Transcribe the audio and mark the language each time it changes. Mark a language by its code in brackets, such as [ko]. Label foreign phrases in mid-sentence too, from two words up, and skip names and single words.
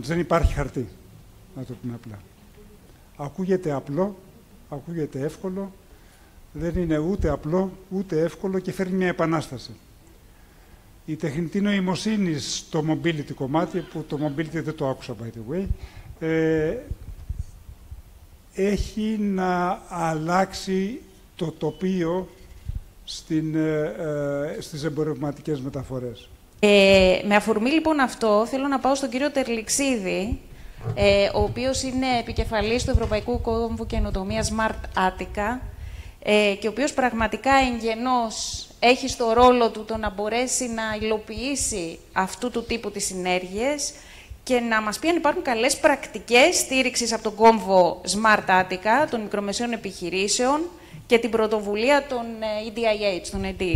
[el] Δεν υπάρχει χαρτί, να το πούμε απλά. Ακούγεται απλό, ακούγεται εύκολο, δεν είναι ούτε απλό, ούτε εύκολο και φέρνει μια επανάσταση. Η τεχνητή νοημοσύνη στο mobility κομμάτι, που το mobility δεν το άκουσα [en] by the way, [el] έχει να αλλάξει το τοπίο στις εμπορευματικές μεταφορές. Με αφορμή λοιπόν αυτό, θέλω να πάω στον κύριο Τερλιξίδη, ο οποίος είναι επικεφαλής του Ευρωπαϊκού Κόμβου Καινοτομίας Smart Attica και ο οποίος πραγματικά εγγενώς έχει στο ρόλο του το να μπορέσει να υλοποιήσει αυτού του τύπου τις συνέργειες και να μας πει αν υπάρχουν καλές πρακτικές στήριξης από τον κόμβο Smart Attica, των μικρομεσαίων επιχειρήσεων και την πρωτοβουλία των EDIH, των EDIH.